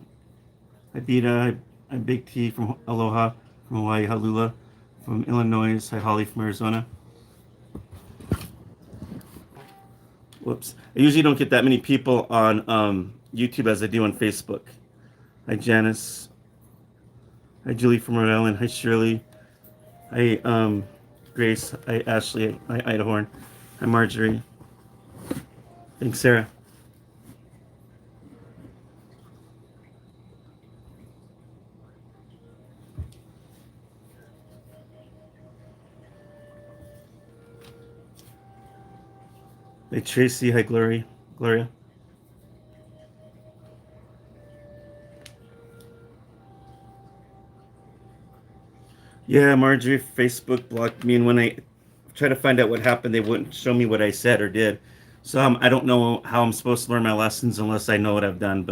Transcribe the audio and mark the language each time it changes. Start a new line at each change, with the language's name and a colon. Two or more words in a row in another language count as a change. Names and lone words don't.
English: Hi, Beta. Hi, Big T from Aloha, from Hawaii. Halula from Illinois. Hi, Holly from Arizona. Whoops. I usually don't get that many people on YouTube as I do on Facebook. Hi, Janice. Hi, Julie from Rhode Island. Hi, Shirley. Hi, Grace. Hi, Ashley. Hi, Idahorn. Hi, Marjorie. Thanks, Sarah. Hi, Tracy. Hi, Gloria. Gloria. Yeah, Marjorie, Facebook blocked me, and when I try to find out what happened, they wouldn't show me what I said or did. So I don't know how I'm supposed to learn my lessons unless I know what I've done.